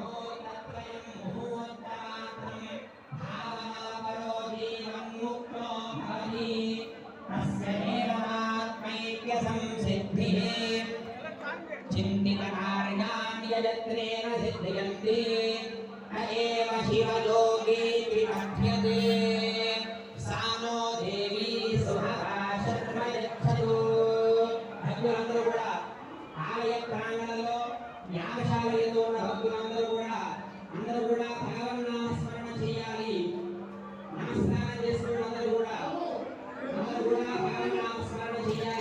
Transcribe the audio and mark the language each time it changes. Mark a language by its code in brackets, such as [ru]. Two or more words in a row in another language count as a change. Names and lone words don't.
[sa] मुहूर्तात्रं भावनापरो जीवन्मुक्तो भवति तस्य देवतात्मैक्यसंसिद्धिः चिन्तितकार्याणि यजत्रेण सिद्ध्यन्ति न एव शिवयोगीति कथ्यते सा नो देवी सुभगा शर्म यच्छतु [te] భక్తులందరూ కూడా ఆలయ ప్రాంగణంలో యాగశాల యందు ఉన్న భక్తులందరూ కూడా భగవన్నామ స్మరణ చేయాలి. నమస్కారం చేసుకున్న అందరూ కూడా భగవన్నామ స్మరణ చేయాలి.